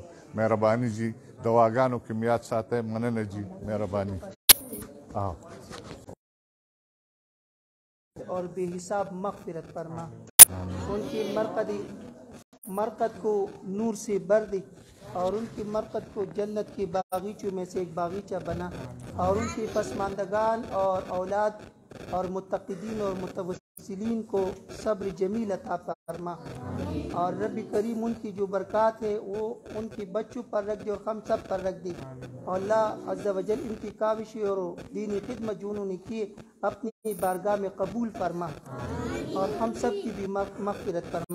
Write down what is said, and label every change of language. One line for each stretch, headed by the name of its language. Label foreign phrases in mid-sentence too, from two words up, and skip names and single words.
Pashto: مهرباني جی دعاګانو کې یاد ساتئ. مننه جی مهرباني.
Urdu: اور بے حساب مغفرت فرما ان کی مرقد کو نور سے بر دے اور ان کی مرقد کو جنت کے باغیچوں میں سے ایک باغیچہ بنا اور ان کی پسماندگان اور اولاد اور متقدین اور متوسلین کو صبر جمیل عطا فرما اور رب کریم ان کی جو برکات ہے وہ ان کے بچوں پر رکھ دے اور ہم سب پر رکھ دے اور اللہ عز و جل ان کی کاوشیں اور دینی خدمت جو انہوں نے کیے اپنی بارگاہ میں قبول فرما اور ہم سب کی بھی مغفرت فرما.